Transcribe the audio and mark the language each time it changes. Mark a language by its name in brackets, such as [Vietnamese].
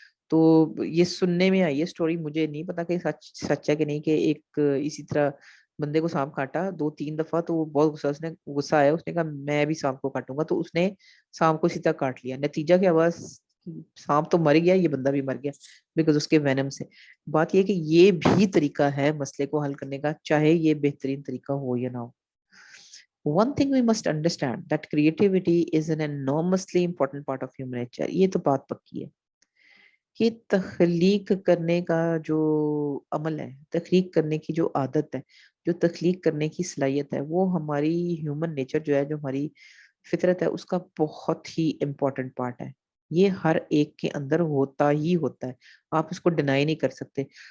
[Urdu] تو یہ سننے میں آئی ہے اسٹوری, مجھے نہیں پتا کہ سچ ہے کہ نہیں, کہ ایک اسی طرح بندے کو سانپ کاٹا 2-3 دفعہ, تو وہ بہت غصہ آیا, اس نے کہا میں بھی سانپ کو کاٹوں گا. تو اس نے سانپ کو اسی طرح کاٹ لیا. نتیجہ کیا ہوا, سانپ تو مر گیا, یہ بندہ بھی مر گیا بیکاز اس کے وینم سے. بات یہ کہ یہ بھی طریقہ ہے مسئلے کو حل کرنے کا, چاہے یہ بہترین طریقہ ہو یا نہ ہو. [English] One thing we must understand that creativity is an enormously important part of human nature. [Urdu] یہ تو بات پکی ہے کہ تخلیق کرنے کا جو عمل ہے, تخلیق کرنے کی جو عادت ہے, جو تخلیق کرنے کی صلاحیت ہے, وہ ہماری ہیومن نیچر جو ہے, جو ہماری فطرت ہے, اس کا بہت ہی امپورٹنٹ پارٹ ہے. یہ ہر ایک کے اندر ہوتا ہی ہوتا ہے, آپ اس کو ڈینائی نہیں کر سکتے.